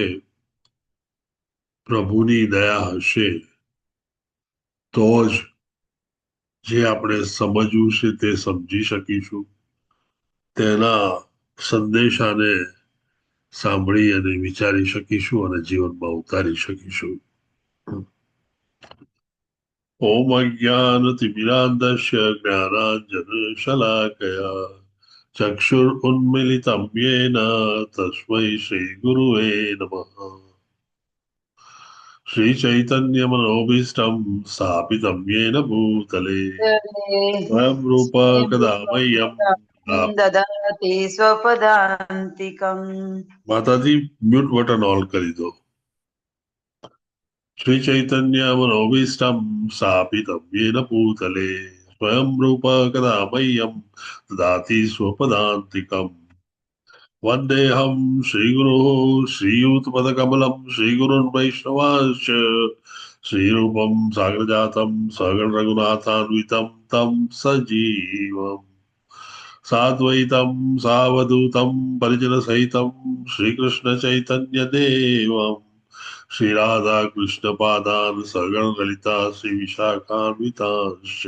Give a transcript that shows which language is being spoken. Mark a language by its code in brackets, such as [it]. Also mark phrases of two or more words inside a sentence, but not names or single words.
[gu] પ્રભુની દયા હશે તો જ જે આપણે સમજવું છે તે સમજી શકીશું, તેના સંદેશાને સાંભળી અને વિચારી શકીશું અને જીવનમાં ઉતારી શકીશું। [sa] ओम अज्ञानतिमिरान्धस्य ज्ञानाञ्जनशलाकया चक्षुरुन्मिलितं येन तस्मै श्रीगुरुवे नमः। श्रीचैतन्यमनोभीष्टं स्थापितं येन भूतले स्वयं रूप कदा मह्यं ददाति स्वपदान्तिकम्। [en] माताजी mute button on [gu] કરી દો। [sa] श्रीचैतन्यमनोभीष्टं स्थापितं येन भूतले स्वयं रूप कदा मह्यं ददाति स्वपदान्तिकम्। वन्देऽहं श्रीगुरोः श्रीयुतपदकमलं श्रीगुरुन् वैष्णवांश्च श्रीरूपं साग्रजातं सगण रघुनाथान्वितं तं सजीवम् साद्वैतं सावधूतं परिजनसहितं श्रीकृष्णचैतन्यदेवम् श्रीराधा कृष्णपादान् सगण ललिता श्रीविशाखान्वितांश्च।